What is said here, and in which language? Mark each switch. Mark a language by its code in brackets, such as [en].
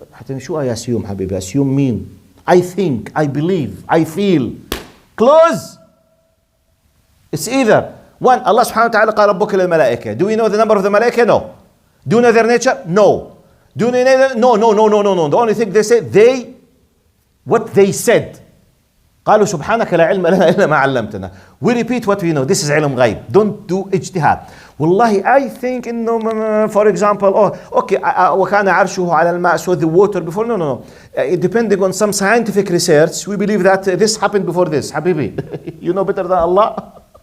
[en] I assume, Habibi. Assume mean. I think, I believe, I feel. Close. It's either one, Allah subhanahu wa ta'ala [ar] قال ربك للملائكة. [en] Do we know the number of the malaika? No. Do we know their nature? No. Do we know? No. The only thing they said, what they said. [ar] قالوا سبحانك لا علم لنا إلا ما علمتنا. [en] We repeat what we know. This is [ar] علم غيب. [en] Don't do اجتهاد. Wallahi, I think for example, [ar] وكان عرشه على الماء, [en] so the water before. No. Depending on some scientific research, we believe that this happened before this. Habibi, you know better than Allah.